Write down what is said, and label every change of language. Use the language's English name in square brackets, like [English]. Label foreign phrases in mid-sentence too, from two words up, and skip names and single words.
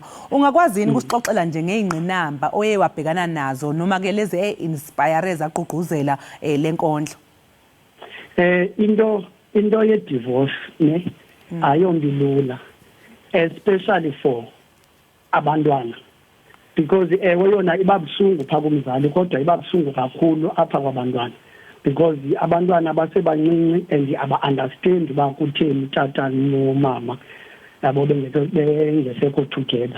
[Zulu] Ungakwazi yini ukusixoxela nje ngey'ngqinamba oye wabhekana nazo noma ke lezi e-inspire zagqugquzela lenkondlo? [Xhosa] Into ye-divorce ne ayondilula, [English] especially for [Xhosa] abantwana, because yona ibabuhlungu pha kumzali kodwa ibabuhlungu kakhulu apha kwabantwana, because abantwana basebancinci and aba-understand uba kutheni tata nomama yabo bengesekho together.